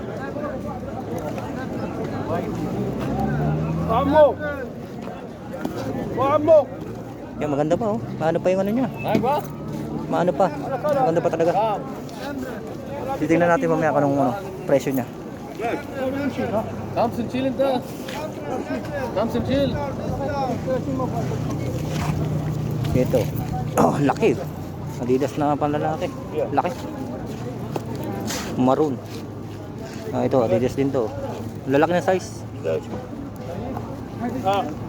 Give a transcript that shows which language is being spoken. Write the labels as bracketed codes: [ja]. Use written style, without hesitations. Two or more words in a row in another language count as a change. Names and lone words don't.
[tl] Vamos! Yan, maganda pa oh. Maano pa yung ano niya? Maano pa. Maganda pa talaga. Titingnan natin mamaya kung ano, presyo niya. [de] Kommst du chillen da? Kommst du chill? [tl] Ito. Oh, laki. Adidas na panlalaki. Laki. Maroon. Ah, ito, Adidas din to. Lalaki na size. Ah.